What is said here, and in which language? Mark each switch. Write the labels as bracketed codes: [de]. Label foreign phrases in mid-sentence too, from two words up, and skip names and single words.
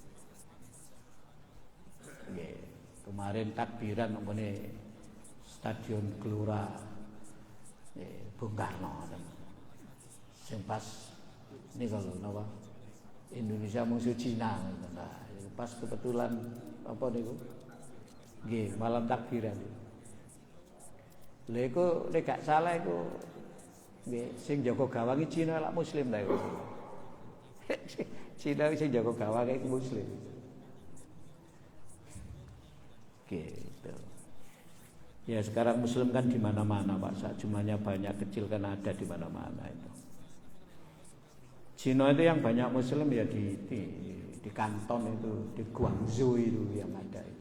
[jv] Kemarin takbiran nggone Stadion Gelora Bung Karno, sing pas [id] ini kalau [jv] napa Indonesia musuh Cina, nah pas kebetulan apa niku nggih malam takbiran. Lha iku nek gak salah iku nggih sing jaga gawange Cina lak muslim ta iku. Cina sing jaga gawange iku muslim. [id] Gitu. Ya sekarang muslim kan di mana-mana Pak, jumlahnya banyak, kecil kan ada di mana-mana itu. Cina itu yang banyak muslim ya di Kanton itu, di Guangzhou itu yang ada itu.